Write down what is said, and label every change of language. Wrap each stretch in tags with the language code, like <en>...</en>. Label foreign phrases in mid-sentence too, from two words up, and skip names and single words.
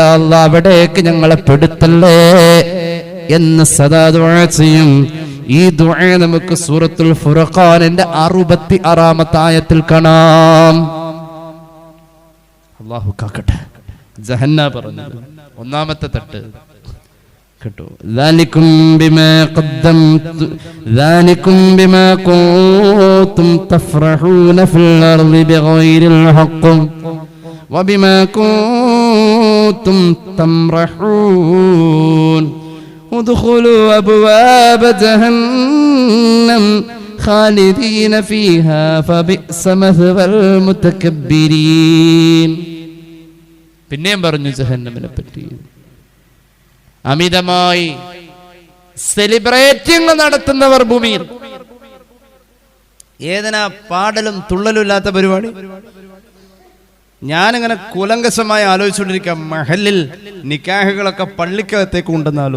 <ml>അല്ലാഹ് അവിടേക്ക് ഞങ്ങളെ പെടുത്തല്ലേ എന്ന് സദാ ദുആ ചെയ്യും. ഈ ദുആ നമുക്ക് സൂറത്തുൽ ഫുർഖാനിന്റെ 66-ാമത്തെ ആയത്തിൽ കാണാം. അല്ലാഹു കാക്കട്ടെ. ജഹന്ന പറഞ്ഞത് ഒന്നാമത്തെ തട്ട് കേട്ടോ.</ml> <ar>ذلكم بما كنتم تفرحون في الأرض بغير الحق وبما كنتم تمرحون ادخلوا أبواب جهنم خالدين فيها فبئس مثوى المتكبرين.</ar> <ml>പിന്നെയും പറഞ്ഞു ജഹന്നമിനെ പറ്റി. അമിതമായി സെലിബ്രേറ്റിംഗ് നടത്തുന്നവർ ഭൂമിയിൽ. ഏതിനാ പാടലും തുള്ളലും ഇല്ലാത്ത പരിപാടി? ഞാനിങ്ങനെ കൂലങ്കശമായി ആലോചിച്ചുകൊണ്ടിരിക്കാം, മഹലിൽ നിക്കാഹുകളൊക്കെ പള്ളിക്കകത്തേക്ക് ഉണ്ടെന്നാലോ.</ml>